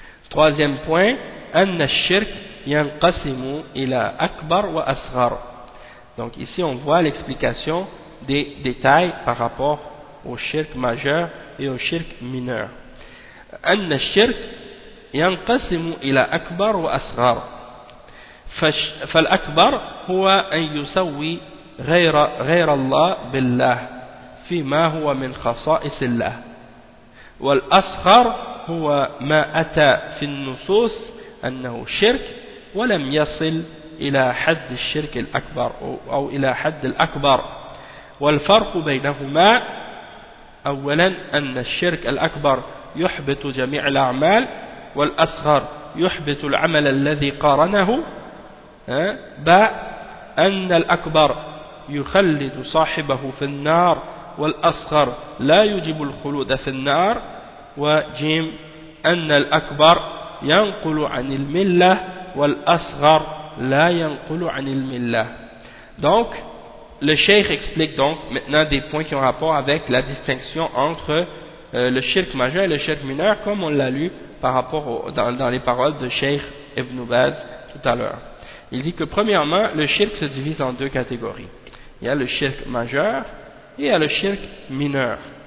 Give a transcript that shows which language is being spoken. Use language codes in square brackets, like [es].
[fr] Troisième point, [ar] أن الشرك ينقسم إلى أكبر وأصغر. [fr] Donc ici on voit l'explication des détails par rapport au shirk majeur et au shirk mineur. [ar] أن الشرك ينقسم إلى أكبر وأصغر. فالأكبر هو أن يسوي غير الله بالله فيما هو من خصائص الله. والأصغر هو ما أتى في النصوص أنه شرك ولم يصل إلى حد الشرك الأكبر أو إلى حد الأكبر. والفرق بينهما أولا أن الشرك الأكبر يحبط جميع الأعمال والأصغر يحبط العمل الذي قارنه. ب أن الأكبر يخلد صاحبه في النار والأصغر لا يجب الخلود في النار. وجيم أن الأكبر ينقل عن الملة والأصغر لا ينقل عن الملة. [fr] Donc le cheikh explique donc maintenant des points qui ont rapport avec la distinction entre le shirk majeur et le shirk mineur, comme on l'a lu par rapport au, dans les paroles de cheikh Ibn Baz tout à l'heure. Il dit que premièrement le shirk se divise en deux catégories. Il y a le shirk majeur et il y a le shirk mineur.